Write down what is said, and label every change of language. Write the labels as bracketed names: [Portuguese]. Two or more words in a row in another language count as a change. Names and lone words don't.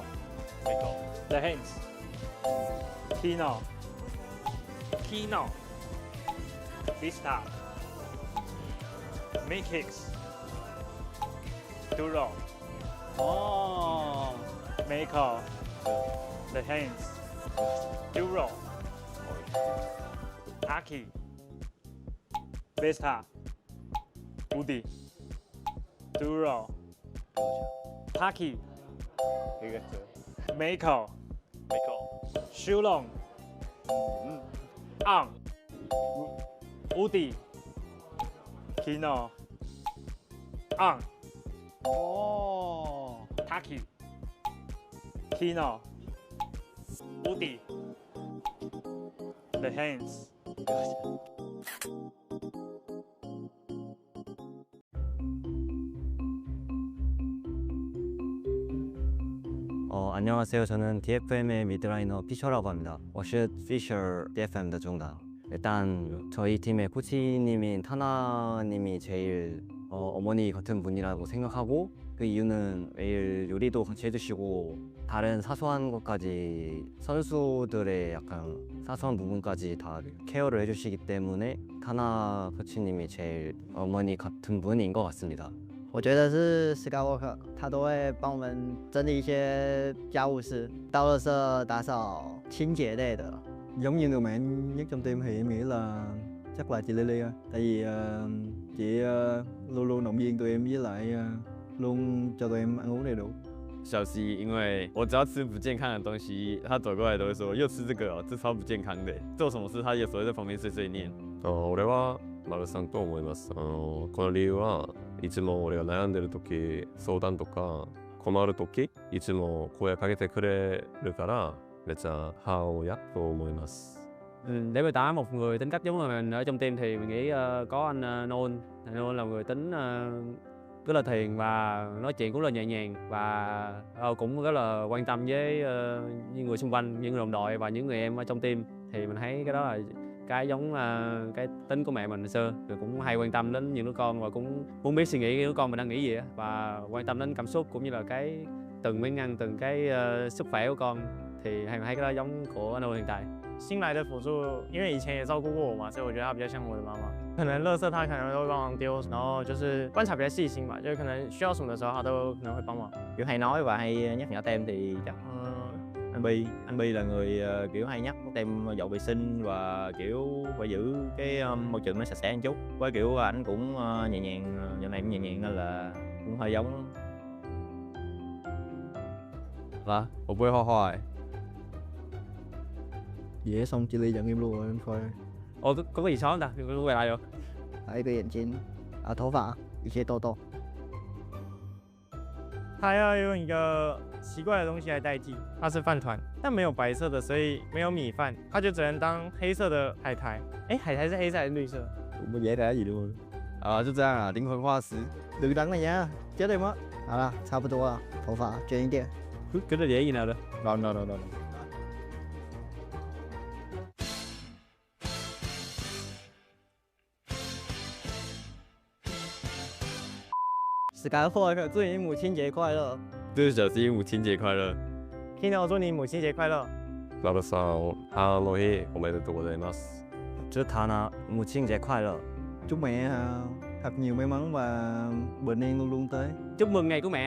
[English] The hands. Kino. Kino. Vista. Matrix. Duro. Oh. Mako. The hands. Duro. Aki. Vista. Udi. Duro. Taki. Mako. Shulong. Ang. Udi. Kino. Ang. Oh. Taki. Kino. Udi. The hands. [Korean] 안녕하세요. 저는 DFM의 미드라이너 피셔라고 합니다. [Chinese] 我是 Fisher DFM 的中档. [Korean] 일단 저희 팀의 코치님인 타나님이 제일 어머니 같은 분이라고 생각하고 그 이유는 매일 요리도 같이 해주시고 다른 사소한 것까지 선수들의 약간 사소한 부분까지 다 케어를 해주시기 때문에 타나 코치님이 제일 어머니 같은 분인 것 같습니다. [Chinese] 我觉得是 Skywalker， 他都会帮我们整理一些家务事，倒垃圾、打扫、清洁类的。 [Vietnamese] Giống như người mạnh nhất trong team thì em nghĩ là chắc là chị Lily thôi. Tại vì chị luôn luôn động viên tụi em với lại luôn cho tụi em ăn uống đầy đủ. [Chinese] 小西，因为我只要吃不健康的东西，他走过来都会说又吃这个哦，这超不健康的。做什么事他有时候在旁边碎碎念。 [Japanese] 俺は丸さんと思います。この理由はいつも俺が悩んでる時、相談とか困る時、いつも声かけてくれるからめっちゃ母親と思います。 [Vietnamese] Để miêu tả một người tính cách giống như mình ở trong team thì mình nghĩ có anh Nôn. Nôn là người tính rất là thiền và nói chuyện cũng rất là nhẹ nhàng và cũng rất là quan tâm với những người xung quanh, những người đồng đội và những người em ở trong team. Thì mình thấy cái đó là cái giống cái tính của mẹ mình hồi xưa, rồi cũng hay quan tâm đến những đứa con và cũng muốn biết suy nghĩ đứa con mình đang nghĩ gì á, và quan tâm đến cảm xúc cũng như là cái từng miếng ăn, từng cái sức khỏe của con. Thì mình thấy cái đó giống của anh hiện tại. [Chinese] 新来的辅助，因为以前也照顾过我嘛，所以我觉得他比较像我的妈妈。可能垃圾他可能都会帮忙丢，然后就是观察比较细心吧，就是可能需要什么的时候他都可能会帮忙。 [Vietnamese] Kiểu hay nói và hay nhắc nhở tem thì chắc anh Bi là người kiểu hay nhắc tem dọn vệ sinh và kiểu phải giữ cái môi trường nó sạch sẽ một chút. Với kiểu ảnh cũng nhẹ nhàng, giờ này cũng nhẹ nhàng nên là cũng hơi giống. [Chinese] 啊，我不会画画哎。 [Vietnamese] Dễ xong chị Ly dẫn em luôn rồi anh coi. Ồ, có cái gì xấu không ta? Có quay lại rồi. [Chinese] 还有一个眼睛，头发一些痘痘。他要用一个奇怪的东西来代替，它是饭团，但没有白色的，所以没有米饭，它就只能当黑色的海苔。哎，海苔是黑色还是绿色？ [Vietnamese] Cũng có dễ trả gì luôn. [Chinese] 就这样啊，灵魂化石。 [Vietnamese] đừng đánh này nha, chết em á. [Chinese] 好了，差不多了，头发卷一点。 [Vietnamese] Cái đó dễ gì nào đó. Rồi. [Chinese] Skywalker， 祝你母亲节快乐！祝小西母亲节快乐。 Kino， 祝你母亲节快乐。 [Japanese] 丸さん、母の日おめでとうございます。 [Chinese] 祝 Tana 母亲节快乐。 [Vietnamese] Chúc mẹ thật nhiều may mắn và bình an luôn luôn tới. Chúc mừng ngày của mẹ.